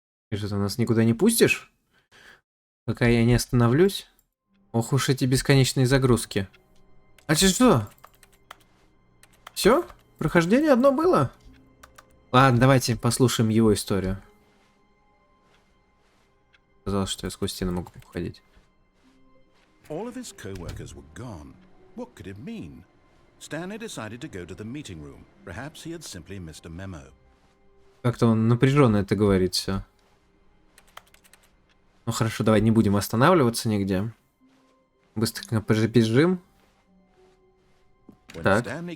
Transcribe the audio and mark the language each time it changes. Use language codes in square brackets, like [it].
[ru] Ты что, ты нас никуда не пустишь? Пока я не остановлюсь? Ох уж эти бесконечные загрузки. А что? Все? Прохождение одно было? Ладно, давайте послушаем его историю. Казалось, что я сквозь стены могу уходить. [en] All of his co-workers were gone. What could it mean? Stanley decided to go to the meeting room. Perhaps he had simply missed a memo. [ru] Как-то он напряженно это говорит все. Ну хорошо, давай не будем останавливаться нигде. Быстренько побежим. Так.